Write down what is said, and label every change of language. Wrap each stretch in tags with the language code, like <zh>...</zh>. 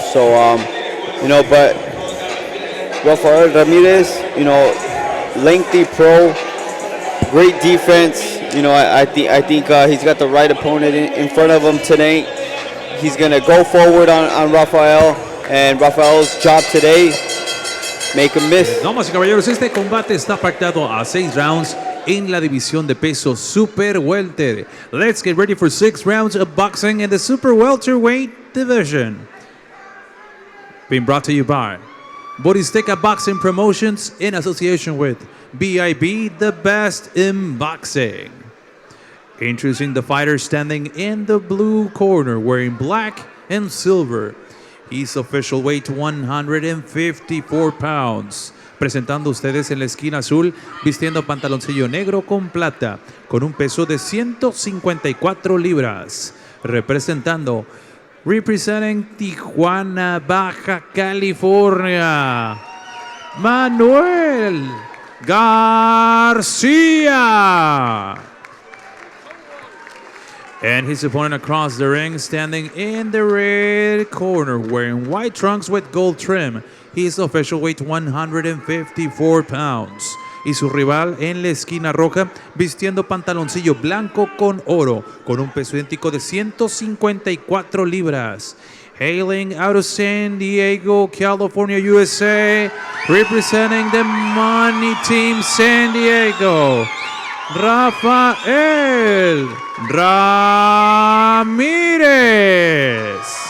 <en>So, but Rafael Ramirez, lengthy pro, great defense. I think he's got the right opponent in front of him tonight. He's going to go forward on Rafael, and Rafael's job today, make him miss.</en> <es>Damas y caballeros, este combate está pactado a 6 rounds en la división de peso super welter.</es> <en>Let's get ready for 6 rounds of boxing in the super welterweight division. Being brought to you by Boristeca Boxing Promotions in association with BIB, the best in boxing. Introducing the fighter standing in the blue corner, wearing black and silver. He's official weight 154 pounds.</en> <es>Presentando ustedes en la esquina azul, vistiendo pantaloncillo negro con plata, con un peso de 154 libras.</es> <en>Representing Tijuana, Baja California, Manuel Garcia. And his opponent across the ring, standing in the red corner, wearing white trunks with gold trim. His official weight 154 pounds.</en> <es>Y su rival en la esquina roja, vistiendo pantaloncillo blanco con oro, con un peso idéntico de 154 libras.</es> <en>Hailing out of San Diego, California, USA, representing the Money Team San Diego, Rafael Ramirez.</en>